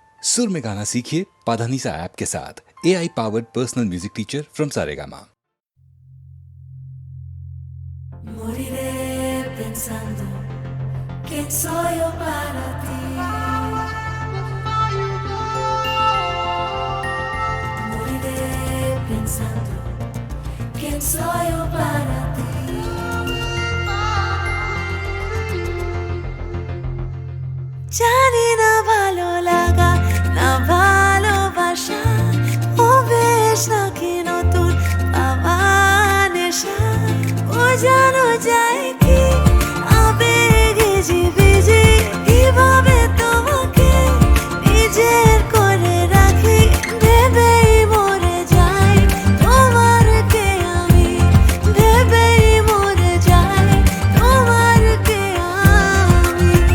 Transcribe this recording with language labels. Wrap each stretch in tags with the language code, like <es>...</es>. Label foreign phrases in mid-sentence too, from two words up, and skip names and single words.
<hi>सुर में गाना सीखिए पाधानीसा ऐप के साथ।</hi> <en>AI powered personal music teacher from Saregama.</en> <es>Moriré pensando quién soy yo para ti. Moriré pensando quién soy yo para ti.</es> <bn>জানি না ভালো লাগা না ভালোবাসা ও বেশ নাকি নতুন পাওয়া নেশা ও জানো যায় কি আবেগে জিভিজি কিভাবে তোমাকে নিজের করে রাখি ভেবেই মরে যাই তোমার কে আমি ভেবেই মরে যাই তোমার কে আমি</bn>